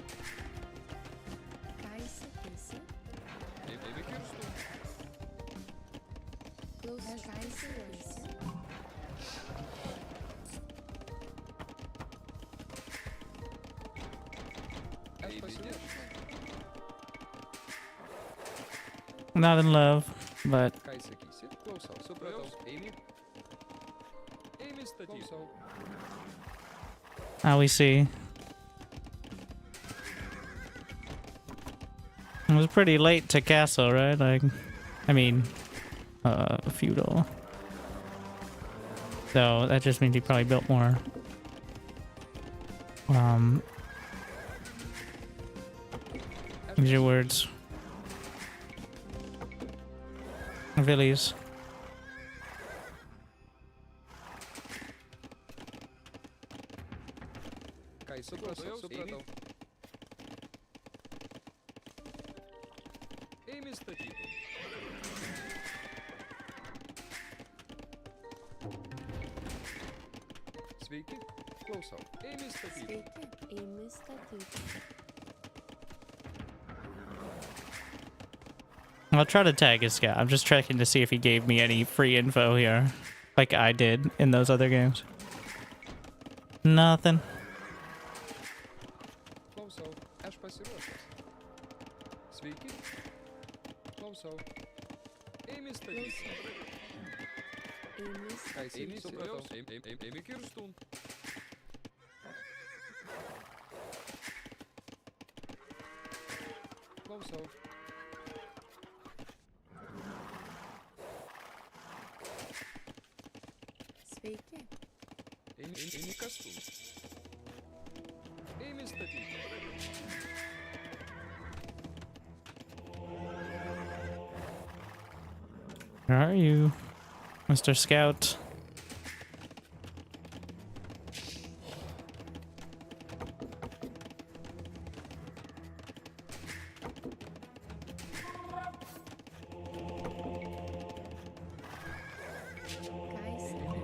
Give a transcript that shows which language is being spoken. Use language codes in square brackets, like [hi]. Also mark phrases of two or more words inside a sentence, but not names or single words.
[lt] Ką įsakysi? Eini kirstų. Klausau. Aš ką įsakysi? Aš pasiruošęs. [en] Not in love, but [lt] Ką įsakysi? Klausau. Supratau. Eini. Eini statyti. Klausau. [en] how we see. It was pretty late to castle, right? Like, I mean, feudal. So that just means he probably built more. Use your words. Villies. [lt] Ką supratau. Supratau. Eini statyti. Sveiki. Klausau. Eini statyti. Sveiki. Eini statyti. [en] I'll try to tag his guy. I'm just checking to see if he gave me any free info here, like I did in those other games. Nothing. [lt] Klausau. Aš pasiruošęs. Sveiki. Klausau. Eini statyti. Eini Ką įsakysi? Supratau. Eini kirstų. Klausau. Sveiki. Eini kastų. Eini statyti. [en] Where are you, Mr. Scout? [lt] Ką Eini